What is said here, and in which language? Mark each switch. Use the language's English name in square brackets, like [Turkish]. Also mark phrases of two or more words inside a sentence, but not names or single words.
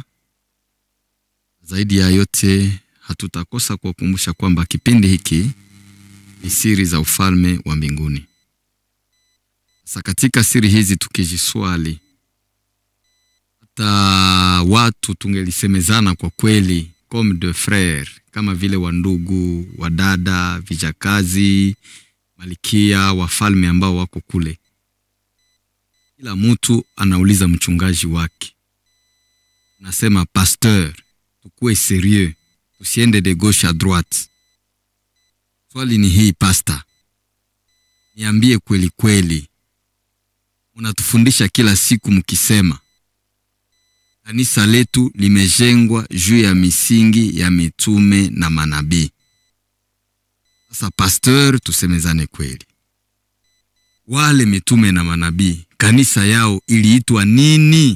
[Swahili] Zaidi ya yote hatutakosa kuwakumbusha kwamba kipindi hiki ni siri za ufalme wa mbinguni. Sasa katika siri hizi tukijiswali, hata watu tungelisemezana kwa kweli [French] comme de frères, [Swahili] kama vile wandugu, wadada, vijakazi, malikia, wafalme ambao wako kule. Kila mtu anauliza mchungaji wake. Nasema pasteur, tukue sérieux, tusiende [French] de gauche à droite. [Swahili] Swali ni hii pastor, niambie kweli kweli, unatufundisha kila siku mkisema kanisa letu limejengwa juu ya misingi ya mitume na manabii. Sasa pasteur, tusemezane kweli, wale mitume na manabii kanisa yao iliitwa nini?